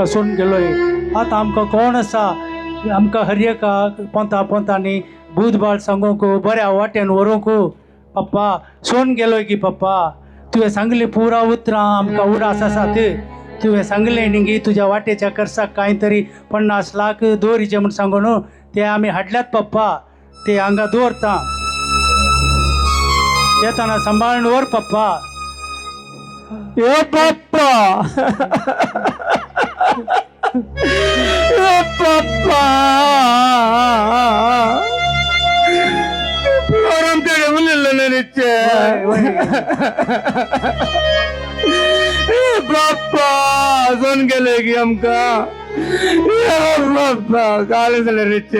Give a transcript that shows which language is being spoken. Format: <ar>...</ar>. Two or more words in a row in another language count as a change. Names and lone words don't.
<kok>सोडून गेलोय आतां आमकां कोण आसा आमकां हरएका पोंतांनी बुधबाळ सांगूंक बऱ्या वाटेन व्हरूंक पप्पा सोडून गेलोय की पप्पा तुवें सांगली पुरा उतरां आमकां उडास आसात तुवें सांगलें न्ही गी तुज्या वाटेच्या खर्चाक कांय तरी 50 लाख दवरीचे म्हूण सांगून ते आमी हाडल्यात पप्पा ते अंगात ओरता येताना सांभाळून वर पप्पा.</kok> <mr>ए पप्पा ए पप्पा आमच्याकडे मुलीला निश्चय बाप्पा अजून गेले की आमका बाप्पा काल झालं निश्चय</mr>